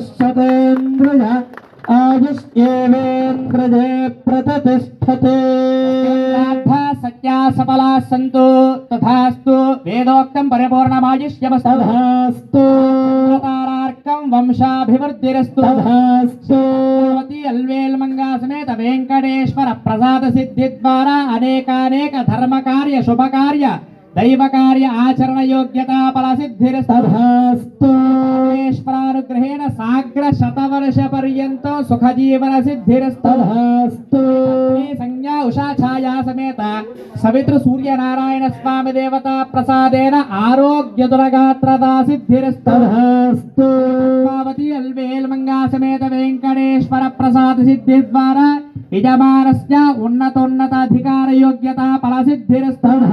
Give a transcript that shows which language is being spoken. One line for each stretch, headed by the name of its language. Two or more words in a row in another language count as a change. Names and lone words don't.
Sanskrit: शतेन्द्रिय आयुष्येवेन्द्रिये प्रतिष्ठते सत्या सफला सन्तु तथास्तु वेदोक्तं परिपूर्णमायुष्यमस्तु तथास्तु तारार्कं वंशाभिवृद्धिरस्तु तथास्तु अल्वेल्मंगा समेत वेंकटेश्वर प्रसाद सिद्धि द्वारा अनेकानेक धर्म कार्य शुभ कार्य దైవ కార్య ఆచరణ యోగ్యతా ఫల సిద్ధిరస్తు ఈశ్వరానుగ్రహేణ సాగ్ర శతవర్ష పర్యంతం సుఖ జీవన సిద్ధిరస్తు సంజ్ఞా ఉషా ఛాయా సమేత సవితృ సూర్యనారాయణ స్వామి దేవతా ప్రసాదేన ఆరోగ్య దురగాత్రదా సిద్ధిరస్తు పార్వతీ అల్వేల్ మంగా సమేత వెంకటేశ్వర ప్రసాద సిద్ధి ద్వారా యజమానస్య ఉన్నతోన్నతాధికార యోగ్యత ఫల సిద్ధిరస్తు